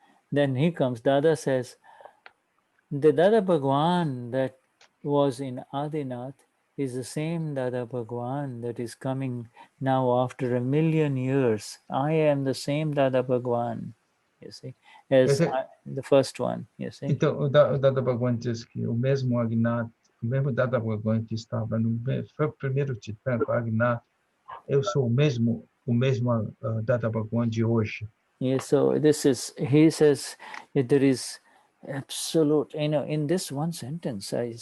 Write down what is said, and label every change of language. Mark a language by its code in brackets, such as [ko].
[en] Then he comes, Dada says, the Dada Bhagwan that was in Adinath is the same Dada Bhagwan that is coming now after 1,000,000 years. I am the same Dada Bhagwan, you see, as the first one, you see. [pt] Então, o Dada Bhagwan diz que o mesmo Adinath, o mesmo Dada Bhagwan que estava no primeiro Tirthankar, Adinath, eu sou o mesmo Dada Bhagwan de hoje. [en] Yeah, so he says there is absolute, you know, in this one sentence,